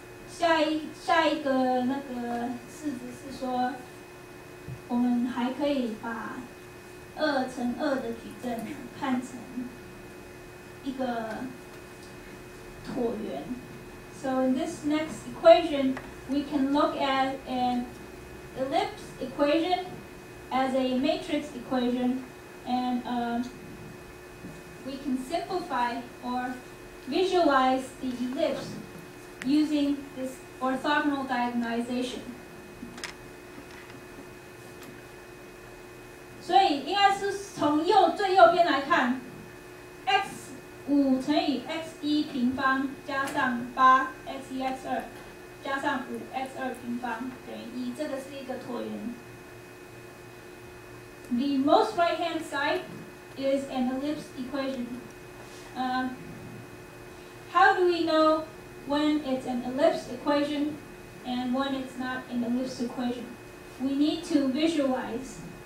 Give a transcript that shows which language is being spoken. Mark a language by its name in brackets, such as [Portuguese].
[Chinese] 下一个那个式子是说，我们还可以把2乘2的矩阵看成一个椭圆。 [English] So in this next equation, we can look at an ellipse equation as a matrix equation, and we can simplify or visualize the ellipse using this orthogonal diagonalization. [Chinese] 所以应该是从最右边来看 ，x5 乘以 x1 平方加上8 x1 x2 加上5 x2 平方等于1，这个是一个椭圆。 [English] The most right-hand side is an ellipse equation. How do we know when it's an ellipse equation and when it's not an ellipse equation? We need to visualize.